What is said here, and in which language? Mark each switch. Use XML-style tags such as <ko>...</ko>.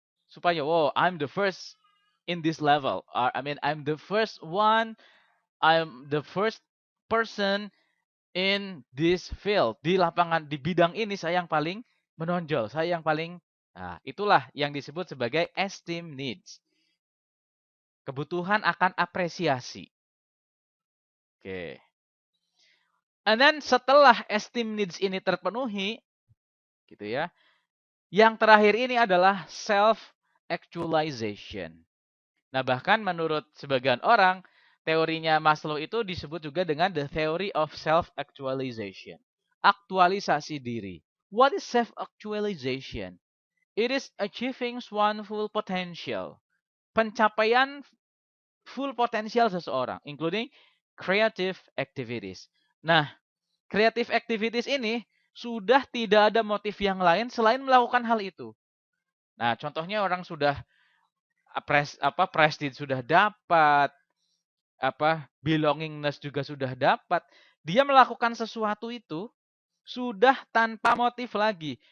<en>Supaya, wow, I'm the first in this level. I mean, I'm the first one, I'm the first person in this field.</en> <id>Di lapangan, di bidang ini saya yang paling menonjol. Saya yang paling, nah itulah yang disebut sebagai esteem needs. Kebutuhan akan apresiasi. Oke. And then setelah esteem needs ini terpenuhi, gitu ya. Yang terakhir ini adalah self-actualization. Nah, bahkan menurut sebagian orang, teorinya Maslow itu disebut juga dengan the theory of self-actualization. Aktualisasi diri.</id> <en>What is self-actualization? It is achieving one's full potential.</en> <id>Pencapaian full potensial seseorang,</id> <en>including creative activities.</en> <id>Nah, creative activities ini sudah tidak ada motif yang lain selain melakukan hal itu. Nah, contohnya orang sudah prestige sudah dapat, belongingness juga sudah dapat. Dia melakukan sesuatu itu sudah tanpa motif lagi.</id>